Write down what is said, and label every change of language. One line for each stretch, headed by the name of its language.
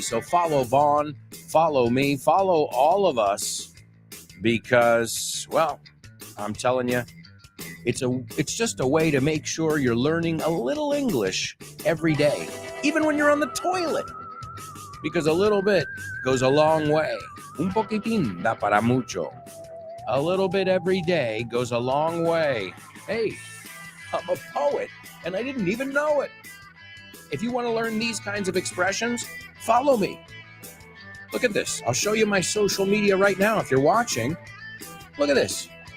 English: So follow Vaughn, follow me, follow all of us, because, well, I'm telling you, it's just a way to make sure you're learning a little English every day, even when you're on the toilet, because a little bit goes a long way.
Spanish: Un poquitín da para mucho.
English: A little bit every day goes a long way. Hey, I'm a poet, and I didn't even know it. If you want to learn these kinds of expressions, follow me. Look at this. I'll show you my social media right now if you're watching. Look at this.